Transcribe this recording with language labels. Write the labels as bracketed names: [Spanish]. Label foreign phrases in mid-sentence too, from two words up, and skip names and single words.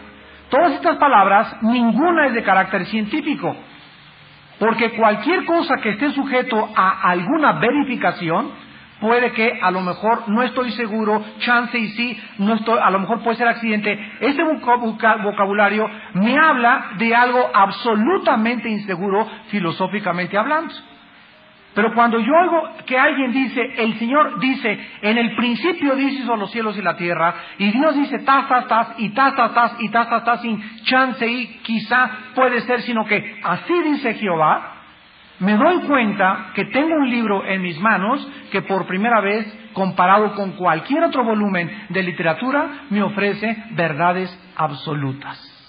[Spanish] Todas estas palabras, ninguna es de carácter científico, porque cualquier cosa que esté sujeto a alguna verificación, puede que, a lo mejor, no estoy seguro, chance y sí, no estoy, a lo mejor puede ser accidente. Este vocabulario me habla de algo absolutamente inseguro, filosóficamente hablando. Pero cuando yo oigo que alguien dice, el Señor dice, en el principio Dios hizo los cielos y la tierra, y Dios dice tas, tas, tas, y tas, tas, tas, y tas, tas, tas, sin chance y quizá puede ser, sino que así dice Jehová, me doy cuenta que tengo un libro en mis manos que por primera vez, comparado con cualquier otro volumen de literatura, me ofrece verdades absolutas.